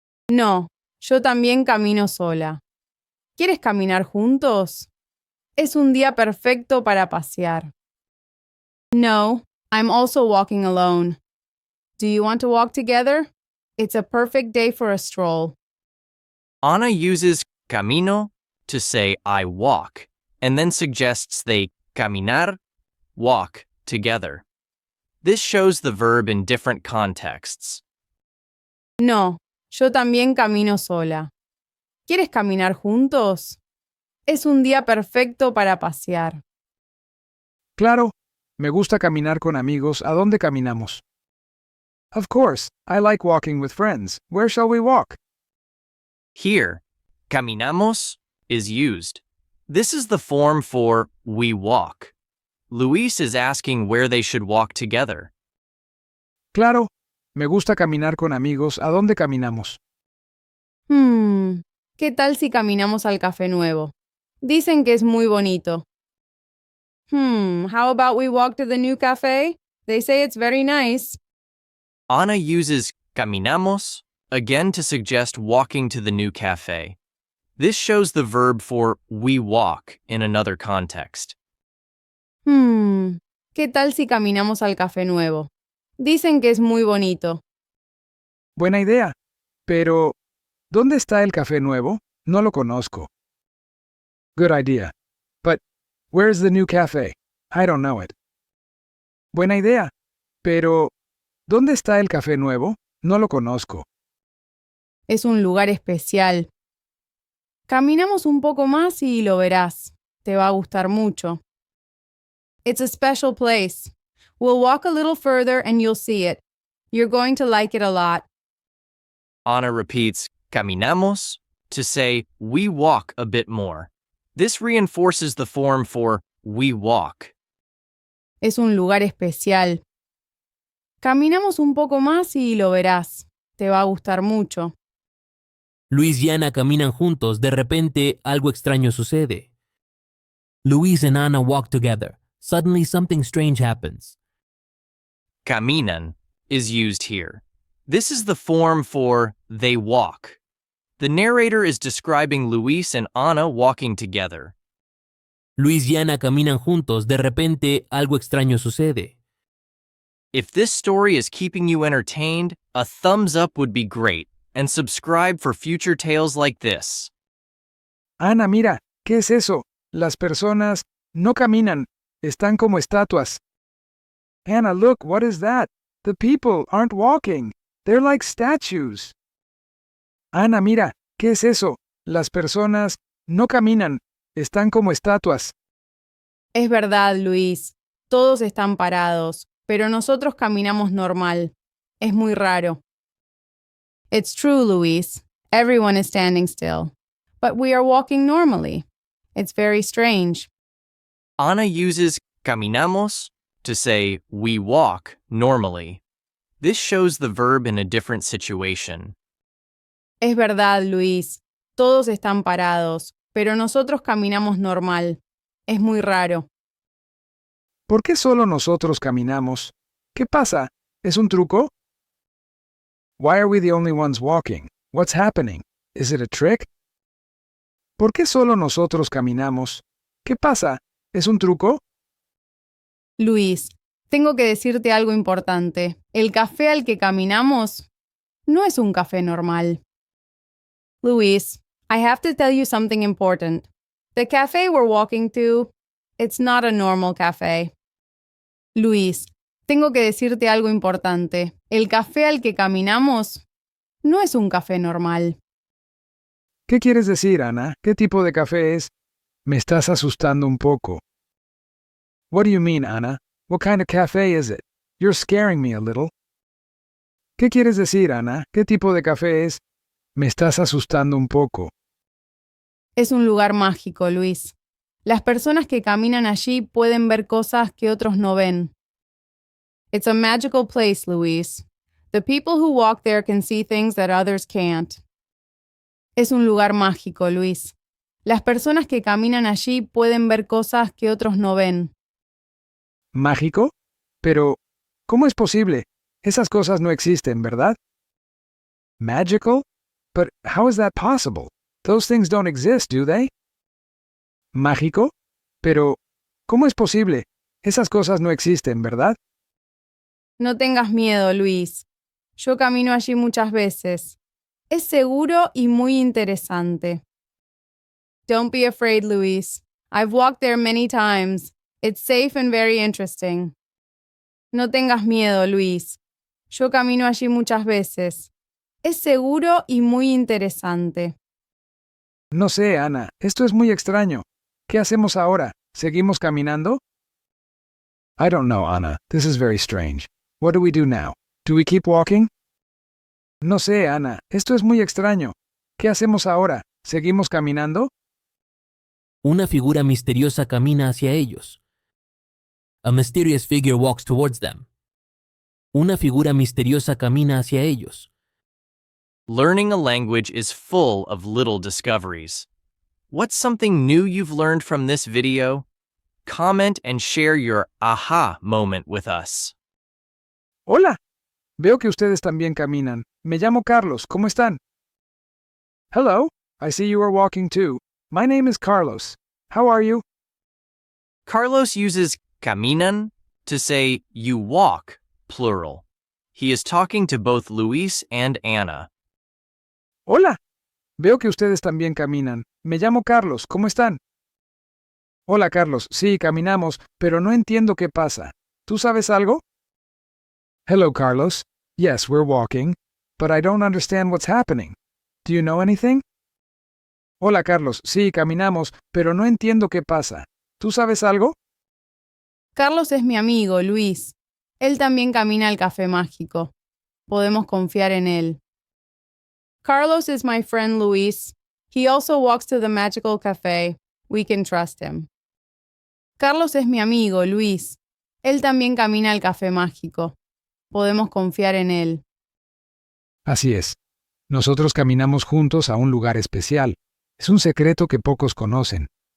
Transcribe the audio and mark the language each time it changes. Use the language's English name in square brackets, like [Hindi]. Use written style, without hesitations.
[Spanish] No, yo también camino sola. ¿Quieres caminar juntos? Es un día perfecto para pasear. [English] No, I'm also walking alone. Do you want to walk together? It's a perfect day for a stroll. Ana uses camino to say I walk, and then suggests they caminar, walk, together. This shows the verb in different contexts. [Spanish] No, yo también camino sola. ¿Quieres caminar juntos? Es un día perfecto para pasear. Claro. Me gusta caminar con amigos. ¿A dónde caminamos? [English] Of course. I like walking with friends. Where shall we walk? Here, caminamos is used. This is the form for we walk. Luis is asking where they should walk together. [Spanish] Claro. Me gusta caminar con amigos. ¿A dónde caminamos? ¿Qué tal si caminamos al café nuevo? Dicen que es muy bonito. [English] How about we walk to the new cafe? They say it's very nice. Ana uses caminamos again to suggest walking to the new cafe. This shows the verb for we walk in another context. [Spanish] ¿Qué tal si caminamos al café nuevo? Dicen que es muy bonito. Buena idea. Pero, ¿dónde está el café nuevo? No lo conozco. [English] Good idea. But, where's the new cafe? I don't know it. [Spanish] Buena idea. Pero, ¿dónde está el café nuevo? No lo conozco. Es un lugar especial. Caminamos un poco más y lo verás. Te va a gustar mucho. [English] It's a special place. We'll walk a little further and you'll see it. You're going to like it a lot. Ana repeats caminamos to say we walk a bit more. This reinforces the form for we walk. [Spanish] Es un lugar especial. Caminamos un poco más y lo verás. Te va a gustar mucho. Luis y Ana caminan juntos. De repente, algo extraño sucede. [English] Luis and Ana walk together. Suddenly, something strange happens. Caminan is used here. This is the form for they walk. The narrator is describing Luis and Ana walking together. [Spanish] Luis y Ana caminan juntos. De repente, algo extraño sucede. [English] If this story is keeping you entertained, a thumbs up would be great, and subscribe for future tales like this. [Spanish] Ana, mira, ¿qué es eso? Las personas no caminan. están como estatuas. [English] Anna, look, what is that? The people aren't walking. They're like statues. [Spanish] Ana, mira, ¿qué es eso? Las personas no caminan, están como estatuas. Es verdad, Luis. Todos están parados, pero nosotros caminamos normal. Es muy raro. [English] It's true, Luis. Everyone is standing still. But we are walking normally. It's very strange. Ana uses caminamos to say we walk normally. This shows the verb in a different situation. [Spanish] Es verdad, Luis. Todos están parados, pero nosotros caminamos normal. Es muy raro. ¿Por qué solo nosotros caminamos? ¿Qué pasa? ¿Es un truco? [English] Why are we the only ones walking? What's happening? Is it a trick? [Spanish] ¿Por qué solo nosotros caminamos? ¿Qué pasa? ¿Es un truco? Luis, tengo que decirte algo importante. El café al que caminamos no es un café normal. [English] Luis, I have to tell you something important. The cafe we're walking to, it's not a normal cafe. [Spanish] Luis, tengo que decirte algo importante. El café al que caminamos no es un café normal. ¿Qué quieres decir, Ana? ¿Qué tipo de café es? Me estás asustando un poco. [English] What do you mean, Ana? What kind of cafe is it? You're scaring me a little. [Spanish] ¿Qué quieres decir, Ana? ¿Qué tipo de café es? Me estás asustando un poco. Es un lugar mágico, Luis. Las personas que caminan allí pueden ver cosas que otros no ven. [English] It's a magical place, Luis. The people who walk there can see things that others can't. [Spanish] Es un lugar mágico, Luis. Las personas que caminan allí pueden ver cosas que otros no ven. ¿Mágico? Pero, ¿cómo es posible? Esas cosas no existen, ¿verdad? [English] Magical? But how is that possible? Those things don't exist, do they? [Spanish] ¿Mágico? Pero, ¿cómo es posible? Esas cosas no existen, ¿verdad? No tengas miedo, Luis. Yo camino allí muchas veces. Es seguro y muy interesante. [English] Don't be afraid, Luis. I've walked there many times. It's safe and very interesting. [Spanish] No tengas miedo, Luis. Yo camino allí muchas veces. Es seguro y muy interesante. No sé, Ana, esto es muy extraño. ¿Qué hacemos ahora? ¿Seguimos caminando? [English] I don't know, Ana. This is very strange. What do we do now? Do we keep walking? [Spanish] No sé, Ana, esto es muy extraño. ¿Qué hacemos ahora? ¿Seguimos caminando? Una figura misteriosa camina hacia ellos. [English] A mysterious figure walks towards them. [Spanish] Una figura misteriosa camina hacia ellos. [English] Learning a language is full of little discoveries. What's something new you've learned from this video? Comment and share your aha moment with us. [Spanish] Hola. Veo que ustedes también caminan. Me llamo Carlos. ¿Cómo están? [English] Hello. I see you are walking too. My name is Carlos. How are you? Carlos uses caminan to say you walk, plural. He is talking to both Luis and Ana. [Spanish] Hola. Veo que ustedes también caminan. Me llamo Carlos. ¿Cómo están? Hola, Carlos. Sí, caminamos, pero no entiendo qué pasa. ¿Tú sabes algo? [English] Hello, Carlos. Yes, we're walking, but I don't understand what's happening. Do you know anything? [Spanish] Hola, Carlos. Sí, caminamos, pero no entiendo qué pasa. ¿Tú sabes algo? Carlos es mi amigo, Luis. Él también camina al café mágico. Podemos confiar en él. [English] Carlos is my friend Luis. He also walks to the magical cafe. We can trust him. [Spanish] Carlos es mi amigo, Luis. Él también camina al café mágico. Podemos confiar en él. Así es. Nosotros caminamos juntos a un lugar especial. Es un secreto que pocos conocen.